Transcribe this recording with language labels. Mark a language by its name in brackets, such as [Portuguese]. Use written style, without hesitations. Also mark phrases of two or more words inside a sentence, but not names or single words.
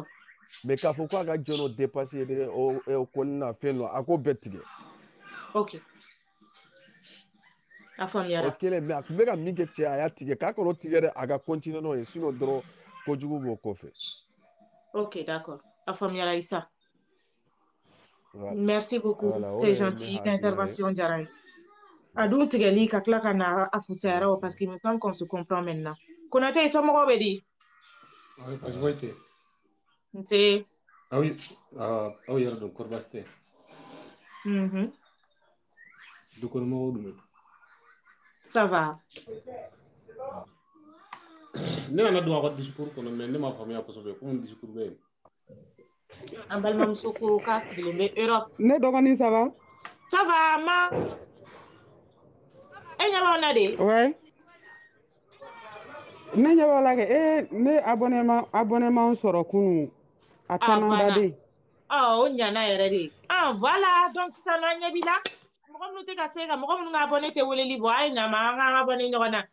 [Bambara] mais k'a fɔ k'a ka jɔn o dépasser o kɔni na fɛn dɔ a ko bɛɛ tigɛ. Ok. A faamuyara. O kɛlen mais a tun bɛ ka min kɛ cɛ a y'a tigɛ k'a kɔnɔ tigɛ dɛ a ka continuer n'o ye sinon dɔrɔn kojugu b'o kɔfɛ. [French] Ok, d'accord. [Bambara] A faamuyara Isa. [French] Voilà. Merci beaucoup. Voilà, C'est gentil. Intervention diyara n ye. A dun tigɛli ka tila ka na a fusayara o parce qu'il me semble qu'on se comprend maintenant. [Bambara] Konate i somɔgɔw bɛ di? [French] Parce que tɛ. [Bambara] Nse. Aw yɛrɛ dɔn kɔrɔ baasi tɛ. Dukɔnɔmɔgɔw dun. [French] Ça va. [Bambara] Ne nana don a ka discours kɔnɔ mais ne m'a faamuya kosɛbɛ ko discours bɛ yen. An balimamuso ko k'a sigilen bɛ Europe. Ne dɔgɔnin [French] ça va? Ça va [Bambara] ma. E ɲɛ b'anw na de? [French] Ouais. [Bambara] Ne ɲɛ b'a la kɛ ne abonnement sɔrɔ kunun a caman baden. O ɲana yɛrɛ de. [French] Voilà donc [Bambara] sisan an ɲɛ b'i la. Mɔgɔ minnu tɛ ka se ka mɔgɔ minnu ka abonné tɛ weleli bɔ a ye ɲa ma an k'an abonné ɲɔgɔn na.